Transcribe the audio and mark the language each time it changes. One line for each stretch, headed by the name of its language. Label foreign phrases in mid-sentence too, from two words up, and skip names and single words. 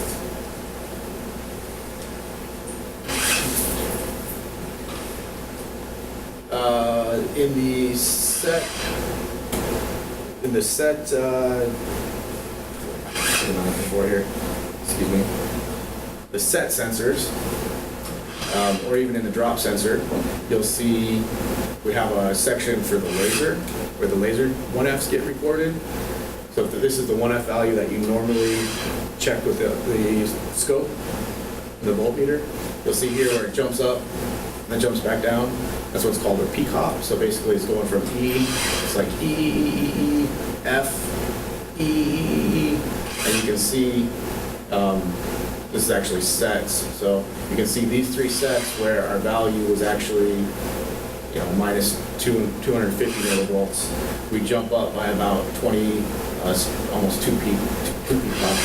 English: In the set, excuse me, the set sensors, or even in the drop sensor, you'll see we have a section for the laser, where the laser 1Fs get recorded. So if this is the 1F value that you normally check with the scope, the voltmeter, you'll see here where it jumps up and then jumps back down. That's what's called a peak hop. So basically it's going from E, it's like E, E, E, E, E, F, E, E, E, E, and you can see this is actually sets. So you can see these three sets where our value was actually minus 250 millivolts. We jump up by about 20, almost two peak hops.